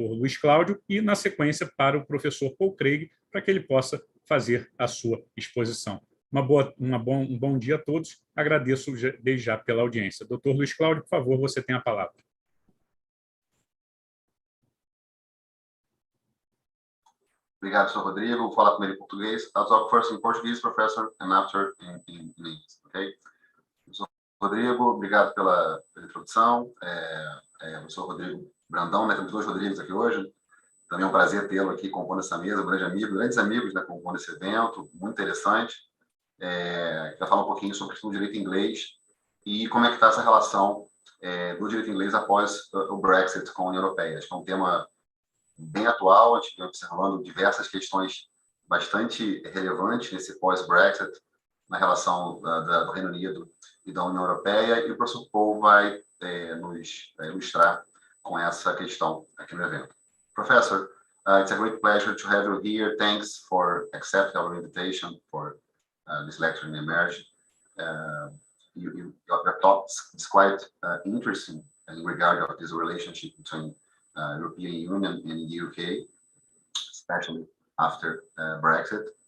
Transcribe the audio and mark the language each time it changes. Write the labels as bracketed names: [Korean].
[Portuguese] Luiz Cláudio e, na sequência, para o professor Paul Craig, para que ele possa fazer a sua exposição. Um bom dia a todos. Agradeço desde já pela audiência. Dr. Luiz Cláudio, por favor, você tem a palavra. Obrigado, Sr. Rodrigo. Vou falar primeiro em português. [English] I'll talk first in Portuguese, professor, and after in English, okay? [Portuguese] Sr. Rodrigo, obrigado pela introdução. Eu sou o Rodrigo Brandão, né? Temos dois Rodrigos aqui hoje. Também é um prazer tê-lo aqui compondo essa mesa, um grande amigo, grandes amigos, né, compondo esse evento, muito interessante. Vai falar um pouquinho sobre a questão do direito inglês e como é que está essa relação do direito inglês após o Brexit com a União Europeia. Acho que é um tema bem atual, a gente vem observando diversas questões bastante relevantes nesse pós-Brexit, na relação do Reino Unido e da União Europeia, e o professor Paul vai nos ilustrar com essa questão aqui no evento. [English] Professor, it's a great pleasure to have you here. Thanks for accepting our invitation for this lecture in EMERJ. Your talk is quite interesting in regard of this relationship between European Union and the UK, especially after Brexit.